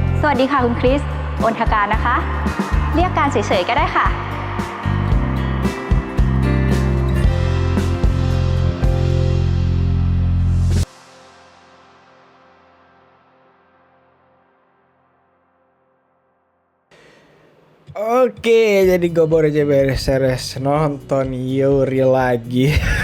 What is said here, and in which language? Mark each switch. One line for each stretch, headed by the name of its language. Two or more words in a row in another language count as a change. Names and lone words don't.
Thai: วัสดีค่ะคุณคริสโอนทการนะคะเรียกการเฉยๆก็ได้ค่ะ
Indonesian: Oke, jadi gue baru aja beres nonton Yuri lagi.